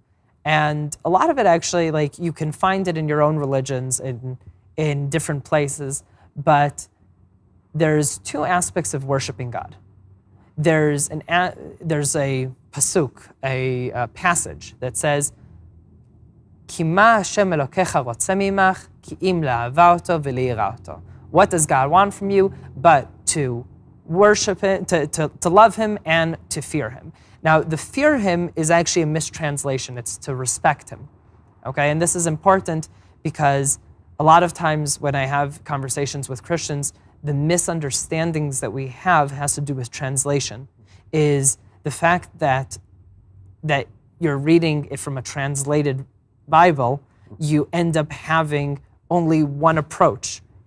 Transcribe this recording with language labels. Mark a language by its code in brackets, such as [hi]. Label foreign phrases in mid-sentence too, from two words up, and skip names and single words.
[en] And a lot of it actually, like, you can find it in your own religions in different places, but there's two aspects of worshiping God. there's a pasuk, a passage that says, [he] "כי מה השם אלוקיך רוצה ממך, כי אם לאהבה אותו וליראה אותו." [en] What does God want from you but to worship Him, to love Him and to fear Him? Now, the fear Him is actually a mistranslation. It's to respect Him, okay? And this is important because a lot of times when I have conversations with Christians, the misunderstandings that we have has to do with translation, is the fact that you're reading it from a translated Bible, you end up having only one approach.